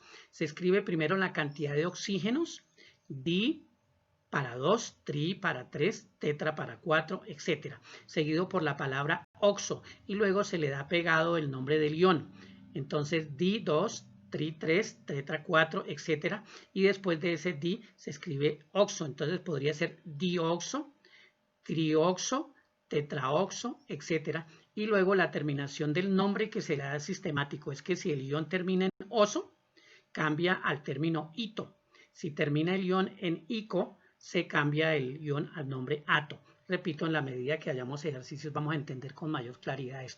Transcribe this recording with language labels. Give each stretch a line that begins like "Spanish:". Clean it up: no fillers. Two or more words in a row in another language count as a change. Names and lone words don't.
Spanish: Se escribe primero la cantidad de oxígenos, di para 2, tri para 3, tetra para 4, etc. Seguido por la palabra oxo y luego se le da pegado el nombre del ion. Entonces di 2, tri 3, tetra 4, etc. Y después de ese di se escribe oxo. Entonces podría ser dioxo, trioxo, tetraoxo, etc. Y luego la terminación del nombre que se le da sistemático es que si el ion termina en oso, cambia al término ito. Si termina el ion en ico, se cambia el ion al nombre ato. Repito, en la medida que hayamos ejercicios vamos a entender con mayor claridad esto.